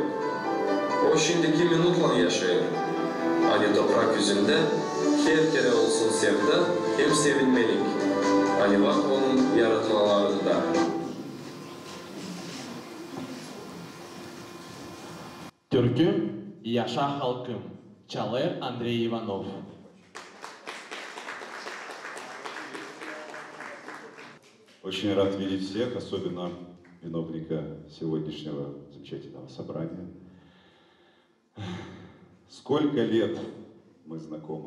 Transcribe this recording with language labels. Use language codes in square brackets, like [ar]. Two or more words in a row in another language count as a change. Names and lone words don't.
[gag] O şimdiki minutla yaşıyor. Hani toprak yüzünde her kere olsun sevda hem sevinmelik. Hani bak onun yaratmalarında. Türkü Yaşa halkım. Çalır Andrei Ivanov. [ru] Очень рад видеть всех, особенно виновника сегодняшнего замечательного собрания. Сколько лет мы знакомы?